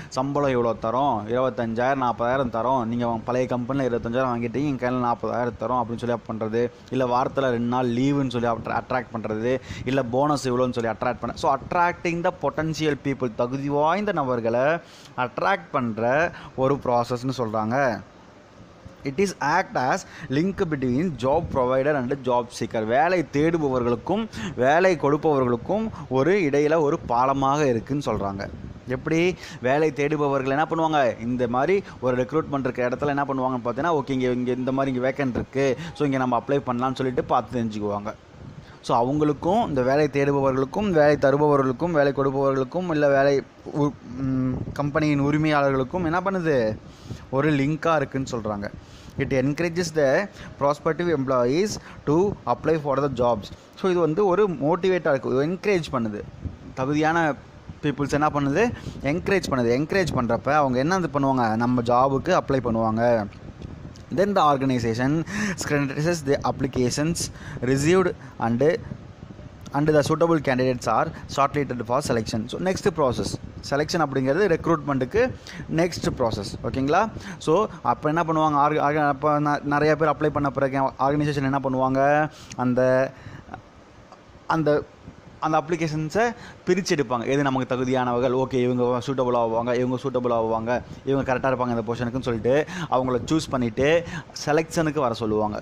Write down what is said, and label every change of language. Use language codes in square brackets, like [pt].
[ta] சம்பளம் எவ்வளோ தரோம், 25,000 40,000 தரோம், நீங்கள் பழைய கம்பெனியில் 25,000 வாங்கிட்டீங்க, எங்கள் கையில் 40,000 தரோம் அப்படின்னு சொல்லி பண்ணுறது, இல்லை வாரத்தில் 2 நாள் லீவுன்னு சொல்லி அட்ராக்ட் பண்ணுறது, இல்லை போனஸ் இவ்வளோன்னு சொல்லி அட்ராக்ட் பண்ண. So [en] attracting the potential people, [ta] தகுதி வாய்ந்த நபர்களை அட்ராக்ட் பண்ணுற ஒரு ப்ராசஸ்ன்னு சொல்கிறாங்க. [en] It is act as link between job provider and job seeker. [ta] வேலை தேடுபவர்களுக்கும் வேலை கொடுப்பவர்களுக்கும் ஒரு இடையில் ஒரு பாலமாக இருக்குதுன்னு சொல்கிறாங்க. எப்படி? வேலை தேடுபவர்கள் என்ன பண்ணுவாங்க, இந்த மாதிரி ஒரு ரெக்ரூட்மெண்ட் இருக்க இடத்துல என்ன பண்ணுவாங்கன்னு பார்த்தீங்கன்னா, ஓகே இங்கே இந்த மாதிரி இங்கே வேக்கண்ட் இருக்குது, ஸோ இங்கே நம்ம அப்ளை பண்ணலான்னு சொல்லிட்டு பார்த்து தெரிஞ்சுக்குவாங்க. ஸோ அவங்களுக்கும், இந்த வேலை தேடுபவர்களுக்கும் வேலை தருபவர்களுக்கும் வேலை கொடுப்பவர்களுக்கும் இல்லை வேலை கம்பெனியின் உரிமையாளர்களுக்கும் என்ன பண்ணுது, ஒரு லிங்காக இருக்குதுன்னு சொல்கிறாங்க. [en] It encourages the prospective employees to apply for the jobs. [ta] So இது வந்து ஒரு மோட்டிவேட்டாக இருக்குது, என்கரேஜ் பண்ணுது. தகுதியான பீப்புள்ஸ் என்ன பண்ணுது, என்கரேஜ் பண்ணுறப்ப அவங்க என்ன இது பண்ணுவாங்க, நம்ம ஜாபுக்கு அப்ளை பண்ணுவாங்க. [en] Then the organization scrutinizes the applications received and the suitable candidates are shortlisted for selection. So next process selection [ta] அப்படிங்கிறது ரெக்ரூட்மெண்ட்டுக்கு நெக்ஸ்ட் ப்ராசஸ். ஓகேங்களா? ஸோ அப்போ என்ன பண்ணுவாங்க, அப்போ நிறைய பேர் அப்ளை பண்ண பிறகு ஆர்கனைசேஷன் என்ன பண்ணுவாங்க, அந்த அந்த அந்த அப்ளிகேஷன்ஸை பிரித்து எடுப்பாங்க. எது நமக்கு தகுதியானவர்கள், ஓகே இவங்க சூட்டபுள் ஆகுவாங்க, இவங்க கரெக்டாக இருப்பாங்க இந்த பொசிஷனுக்குன்னு சொல்லிட்டு அவங்கள சூஸ் பண்ணிவிட்டு செலெக்ஷனுக்கு வர சொல்லுவாங்க.